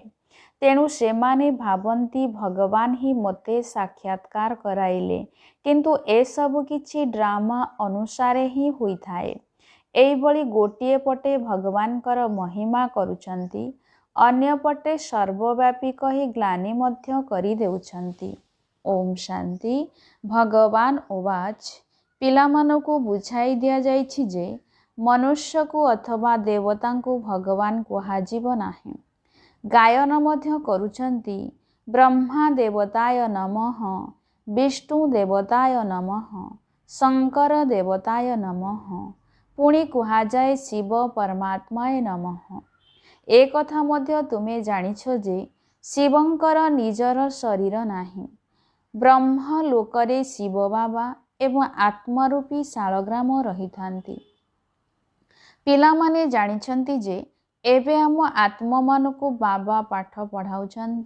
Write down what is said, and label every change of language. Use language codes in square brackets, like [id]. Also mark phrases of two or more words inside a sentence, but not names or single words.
[or] ତେଣୁ ସେମାନେ ଭାବନ୍ତି ଭଗବାନ ହିଁ ମତେ ସାକ୍ଷାତ୍କାର କରାଇଲେ, କିନ୍ତୁ ଏ ସବୁ କିଛି ଡ୍ରାମା ଅନୁସାରେ ହିଁ ହୋଇଥାଏ। ଏଇବଳି ଗୋଟିଏ ପଟେ ଭଗବାନଙ୍କର ମହିମା କରୁଛନ୍ତି, ଅନ୍ୟ ପଟେ ସର୍ବବ୍ୟାପୀ କହି ଗ୍ଲାନି ମଧ୍ୟ କରି ଦେଉଛନ୍ତି। ଓମ୍ ଶାନ୍ତି। [sa] भगवान उवाच, [or] ପିଲାମାନଙ୍କୁ ବୁଝାଇ ଦିଆ ଯାଇଛି ଯେ ମନୁଷ୍ୟକୁ ଅଥବା ଦେବତାକୁ ଭଗବାନ କୁହାଯିବ ନାହିଁ। ଗାୟନ ମଧ୍ୟ କରୁଛନ୍ତି, [sa] ब्रह्मा देवताय नमः, विष्णु देवताय नमः, शंकर देवताय नमः, [or] ପୁଣି କୁହାଯାଏ [sa] शिव परमात्माय नमः। [or] ଏ କଥା ମଧ୍ୟ ତୁମେ ଜାଣିଛ ଯେ ଶିବଙ୍କର ନିଜର ଶରୀର ନାହିଁ। ବ୍ରହ୍ମ ଲୋକରେ ଶିବ ବାବା ଏବଂ ଆତ୍ମାରୂପୀ ଶାଳଗ୍ରାମ ରହିଥାନ୍ତି। ପିଲାମାନେ ଜାଣିଛନ୍ତି ଯେ ଏବେ ଆମ ଆତ୍ମାମାନଙ୍କୁ ବାବା ପାଠ ପଢ଼ାଉଛନ୍ତି।